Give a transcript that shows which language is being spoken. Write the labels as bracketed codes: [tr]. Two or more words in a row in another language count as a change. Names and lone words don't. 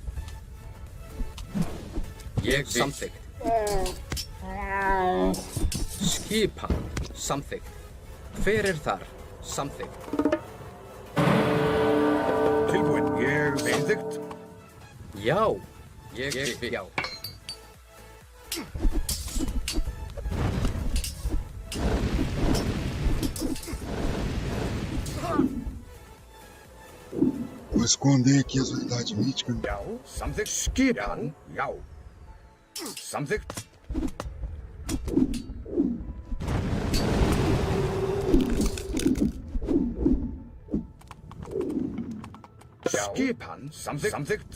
[is] Ég vil. Samþykkt. Skipan. Samþykkt. Hver þar? Samþykkt. Tilbúin. Ég vil. Samþykkt. Já. Ég vil. Já. [pt] Vou esconder aqui as unidades míticas. [is] Já. Samþykkt. Skipan. Já. Samþykkt. Skipan. Samþykkt.